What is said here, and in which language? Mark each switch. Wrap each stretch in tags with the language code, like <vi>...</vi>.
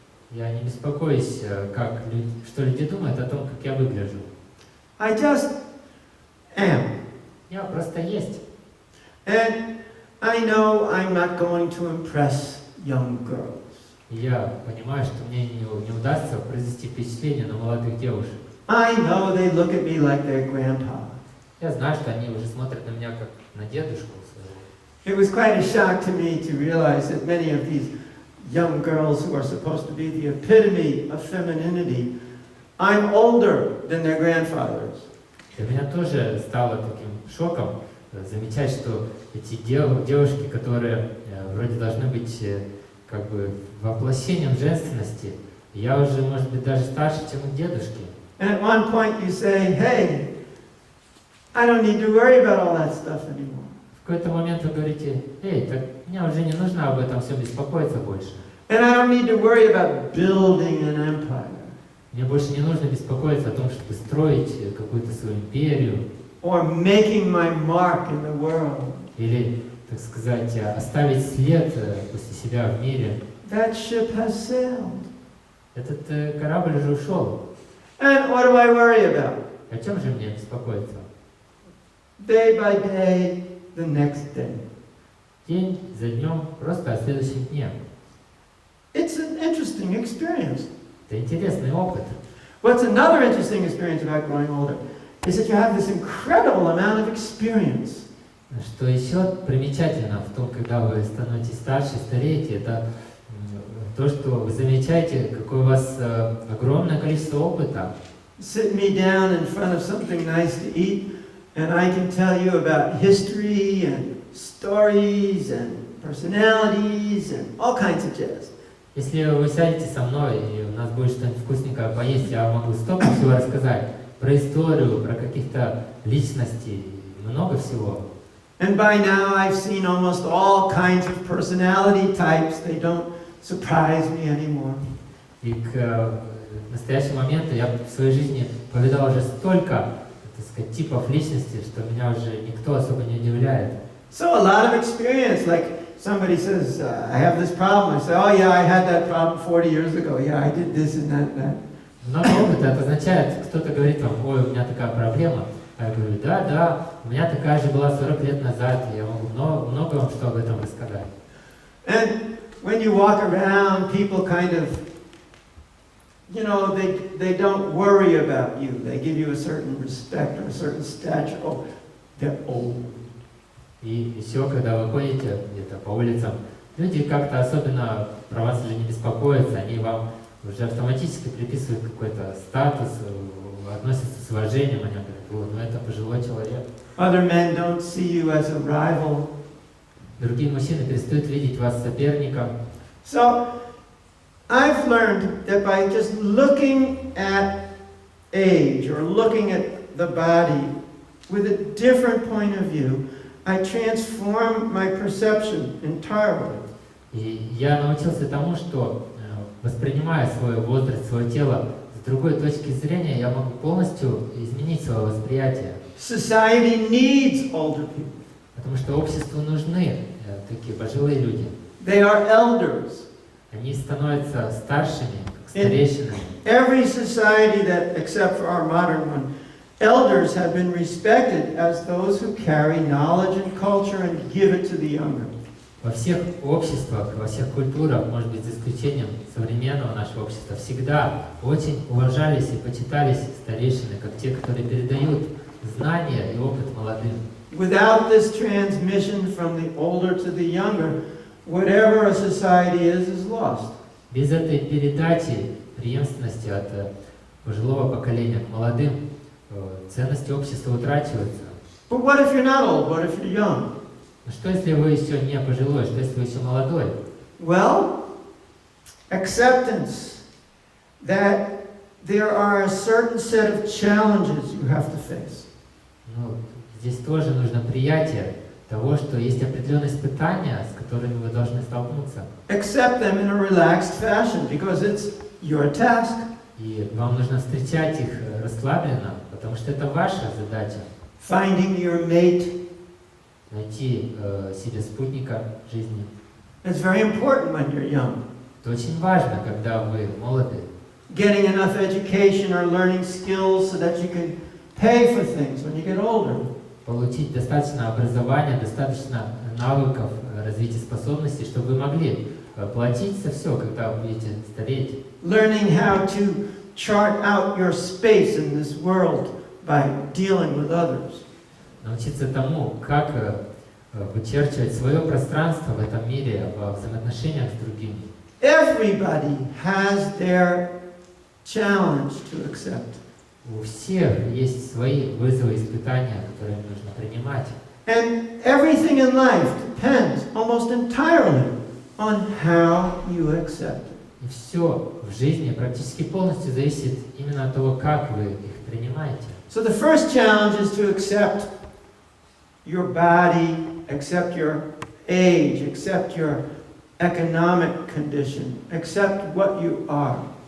<ru>Я не беспокоюсь, что люди думают о том, как я выгляжу.</ru> <en>I just am.</en> <ru>Я просто есть.</ru> <en>And I know I'm not going to impress young girls.</en> <ru>И я понимаю, что мне не удастся произвести впечатление на молодых девушек.</ru> <en>I know they look at me like their grandpa.</en> <ru>Я знаю, что они уже смотрят на меня как на дедушку своего.</ru> <en>It was quite a shock to me to realize that many of these young girls who are supposed to be the epitome of femininity, I'm older than their grandfathers.</en> <ru>Для меня тоже стало таким шоком замечать, что эти девушки, которые вроде должны быть как бы воплощением женственности, я уже, может быть, даже старше, чем их дедушки.</ru> <en>And at one point you say, hey, I don't need to worry about all that stuff anymore.</en> <ru>В какой-то момент вы говорите, эй, так мне уже не нужно об этом всем беспокоиться больше.</ru> <en>And I don't need to worry about building an empire.</en> <ru>Мне больше не нужно беспокоиться о том, чтобы строить какую-то свою империю.</ru> <en>Or making my mark in the world.</en> <ru>Или, так сказать, оставить след после себя в мире.</ru> <en>That ship has sailed.</en> <ru>Этот корабль уже ушел.</ru> <en>And what do I worry about?</en> <ru>О чем же мне беспокоиться?</ru> <en>Day by day, the next day.</en> <ru>День за днем, просто о следующем дне.</ru> <en>It's an interesting experience.</en> <ru>Это интересный опыт.</ru> <en>What's another interesting experience about growing older is that you have this incredible amount of experience.</en> <ru>Что еще примечательно в том, когда вы становитесь старше, стареете, это то, что вы замечаете, какое у вас огромное количество опыта.</ru> <en>Sit me down in front of something nice to eat, and I can tell you about history and stories and personalities and all kinds of jazz.</en> <ru>Если вы сядете со мной, и у нас будет что-нибудь вкусненькое поесть, я могу столько всего рассказать. Про историю, про каких-то личностей, много всего.</ru> <en>And by now I've seen almost all kinds of personality types. They don't surprise me anymore.</en> <ru>И к настоящему моменту я в своей жизни повидал уже столько, так сказать, типов личности, что меня уже никто особо не удивляет.</ru> <en>So a lot of experience, like somebody says, I have this problem. I say, oh yeah, I had that problem 40 years ago. Yeah, I did this and that and that.</en> <ru>Много опыта, это означает, кто-то говорит вам, ой, у меня такая проблема. А я говорю, да, у меня такая же была 40 лет назад, и я могу много вам что об этом рассказать.</ru> <en>And when you walk around, people kind of, you know, they don't worry about you. They give you a certain respect or a certain stature. Oh, they're old.</en> <ru>И еще, когда вы ходите где-то по улицам, люди как-то особенно про вас уже не беспокоятся, они вам уже автоматически приписывают какой-то статус, относятся с уважением, они говорят, вот, ну это пожилой человек.</ru> <en>Other men don't see you as a rival.</en> <ru>Другие мужчины перестают видеть вас соперником.</ru> <en>So, I've learned that by just looking at age or looking at the body with a different point of view, I transform my perception entirely.</en> <ru>И я научился тому, что воспринимая свой возраст, свое тело с другой точки зрения, я могу полностью изменить свое восприятие.</ru> <en>Society needs older people.</en> <ru>Потому что обществу нужны такие пожилые люди.</ru> <en>They are elders.</en> <ru>Они становятся старшими, как старейшинами.</ru> <en>Every society that, except for our modern one, elders have been respected as those who carry knowledge and culture and give it to the younger.</en> <ru>Во всех обществах, во всех культурах, может быть, за исключением современного нашего общества, всегда очень уважались и почитались старейшины, как те, которые передают знания и опыт молодым.</ru> <en>Without this transmission from the older to the younger, whatever a society is lost.</en> <ru>Без этой передачи преемственности от пожилого поколения к молодым, ценности общества утрачиваются.</ru> <en>But what if you're not old? What if you're young?</en> <ru>Но что если вы еще не пожилой, что если вы еще молодой?</ru> <en>Well, acceptance that there are a certain set of challenges you have to face.</en> <ru>Ну, здесь тоже нужно приятие того, что есть определенные испытания, с которыми вы должны столкнуться.</ru> <en>Accept them in a relaxed fashion because it's your task.</en> <ru>И вам нужно встречать их расслабленно, потому что это ваша задача.</ru> <en>Finding your mate.</en> <ru>Найти себе спутника жизни.</ru> <en>It's very important when you're young.</en> <ru>Это очень важно, когда вы молоды.</ru> <en>Getting enough education or learning skills so that you can pay for things when you get older.</en> <ru>Получить достаточно образования, достаточно навыков, развития способностей, чтобы вы могли платить за все, когда вы будете стареть.</ru> <en>Learning how to chart out your space in this world by dealing with others.</en> <ru>Научиться тому, как вычерчивать свое пространство в этом мире, во взаимоотношениях с другими.</ru> <en>Everybody has their challenge to accept.</en> <ru>У всех есть свои вызовы, испытания, которые нужно принимать.</ru> <en>And everything in life depends almost entirely on how you accept it.</en> <ru>И все в жизни практически полностью зависит именно от того, как вы их принимаете.</ru> <en>So the first challenge is to accept your body, accept your age, accept your economic condition, accept what you are.</en>